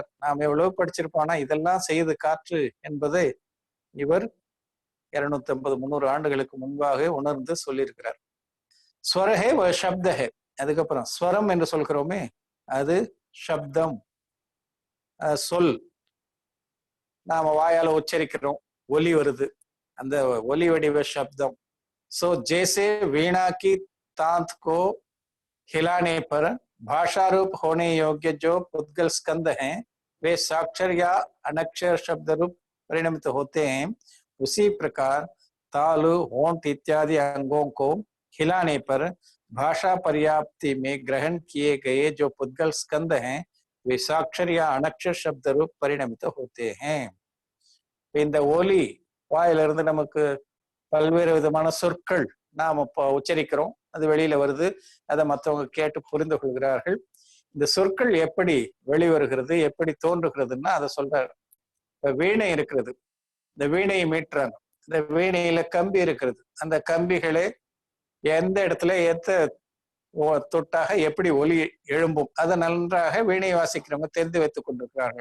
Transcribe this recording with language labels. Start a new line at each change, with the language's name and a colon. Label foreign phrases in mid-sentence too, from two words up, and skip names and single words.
Tamil: நாம் எவ்வளவு படிச்சிருப்போம்னா இதெல்லாம் செய்து காற்று என்பதை இவர் 250-300 ஆண்டுகளுக்கு முன்பாக உணர்ந்து சொல்லியிருக்கிறார். ஸ்வரஹே சப்தஹே, அதுக்கப்புறம் ஸ்வரம் என்று சொல்கிறோமே, அது சப்தம், சொல், நாம வாயால உச்சரிக்கிறோம், ஒலி வருது, அந்த ஒலி வடிவ சப்தம்.
Hindi: सो जैसे वीणा की तांत को हिलाने पर भाषा रूप होने योग्य जो पुद्गल स्कंद हैं वे साक्षर या अनक्षर शब्द रूप परिणमित होते हैं, उसी प्रकार तालु, होंठ इत्यादि अंगों को हिलाने पर भाषा पर्याप्ति में ग्रहण किए गए जो पुद्गल स्कंद हैं वे साक्षर या अनक्षर शब्द रूप परिणमित होते हैं.
Tamil: இந்த ஒலி வாயிலிருந்து நமக்கு பல்வேறு விதமான சொற்கள் நாம் உச்சரிக்கிறோம், அது வெளியில வருது, அதை மற்றவங்க கேட்டு புரிந்து கொள்கிறார்கள். இந்த சொற்கள் எப்படி வெளிவருகிறது, எப்படி தோன்றுகிறதுன்னா அதை சொல்றாரு. இப்ப வீணை இருக்கிறது, இந்த வீணையை மீட்டுறாங்க, இந்த வீணையில கம்பி இருக்கிறது, அந்த கம்பிகளே எந்த இடத்துல தொட்டாக எப்படி ஒலி எழும்பும் அதை நன்றாக வீணை வாசிக்கிறவங்க தெரிந்து வைத்துக் கொண்டிருக்கிறார்கள்.